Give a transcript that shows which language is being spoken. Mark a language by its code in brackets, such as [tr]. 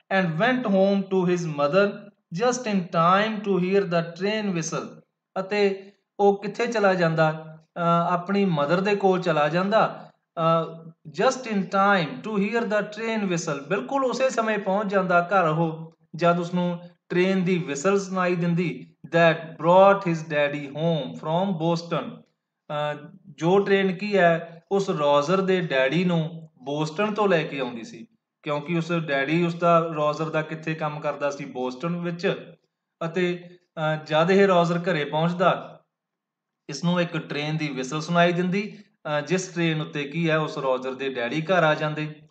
[en] and went home to his mother just in time to hear the train whistle, [pa] ਅਤੇ ਉਹ ਕਿੱਥੇ ਚਲਾ ਜਾਂਦਾ? ਆਪਣੀ ਮਦਰ ਦੇ ਕੋਲ ਚਲਾ ਜਾਂਦਾ, [en] just in time to hear the train whistle, [pa] ਬਿਲਕੁਲ ਉਸੇ ਸਮੇਂ ਪਹੁੰਚ ਜਾਂਦਾ ਘਰ ਉਹ ਜਦ ਉਸਨੂੰ ਟ੍ਰੇਨ ਦੀ ਵਿਸਲ ਸੁਣਾਈ ਦਿੰਦੀ। [en] that brought his daddy home from Boston। [pa] ਜੋ ਟ੍ਰੇਨ ਕੀ ਹੈ, ਉਸ ਰੋਜ਼ਰ ਦੇ ਡੈਡੀ ਨੂੰ ਬੋਸਟਨ ਤੋਂ ਲੈ ਕੇ ਆਉਂਦੀ ਸੀ, ਕਿਉਂਕਿ ਉਸ ਡੈਡੀ ਉਸਦਾ ਰੋਜ਼ਰ ਦਾ ਕਿੱਥੇ ਕੰਮ ਕਰਦਾ ਸੀ? ਬੋਸਟਨ ਵਿੱਚ। ਅਤੇ ਜਦ ਇਹ ਰੋਜ਼ਰ ਘਰੇ ਪਹੁੰਚਦਾ, ਇਸਨੂੰ ਇੱਕ ਟ੍ਰੇਨ ਦੀ ਵਿਸਲ ਸੁਣਾਈ ਦਿੰਦੀ, ਜਿਸ ਟ੍ਰੇਨ ਉੱਤੇ ਕੀ ਹੈ, ਉਸ ਰੋਜ਼ਰ ਦੇ ਡੈਡੀ ਘਰ ਆ ਜਾਂਦੇ।